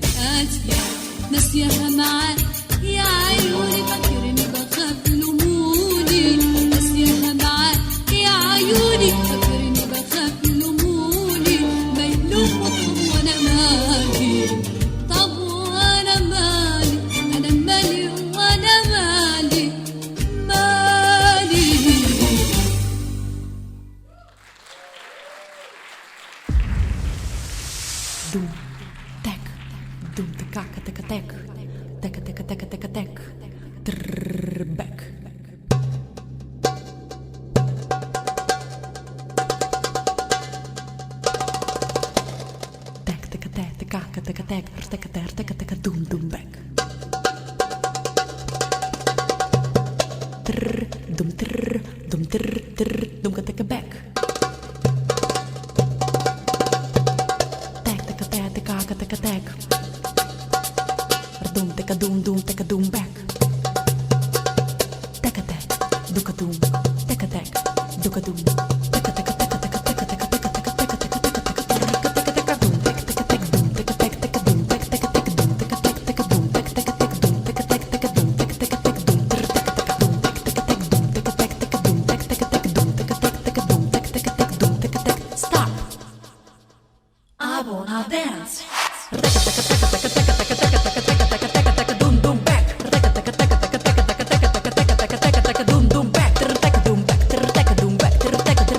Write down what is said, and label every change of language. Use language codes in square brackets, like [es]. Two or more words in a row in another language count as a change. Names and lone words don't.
[ar] قاسية ناسيها معاك يا عيوني فاكرني بخاف لموني ناسيها معاك يا عيوني فاكرني بخاف لموني ما يلوموا طب وانا مالي طب وانا مالي انا مالي وانا مالي مالي Doem, tek, doem, te kaka, teka, tek, teka, teka, teka, teka, tek, trrr, back. Tek, teka, tek, te kaka, teka, tek, teka, teka, teka, doem, doem, back. Trrr, doem, trrr, doem, trrr, trrr, doem, teka, back. Tek, doom, teka, doom, back. Teka, tek, doeka, doom, teka, tek, doeka, doom, teka, teka, teka, teka, teka, teka, teka, teka, teka, teka, teka, teka, teka, doom, teka, teka, tek, doom, teka, tek, teka, doom, teka, teka, tek, doom, teka, tek, teka, doom, teka, teka, tek, doom, teka, tek, teka, doom, teka, teka, tek, doom, teka, teka, doom, teka, tek, doom, teka, tek, teka, doom, teka, teka, tek, doom, teka, tek, teka, doom, teka, teka, tek, doom, teka, tek, stop. [en] I wanna dance. Doom, doom, back.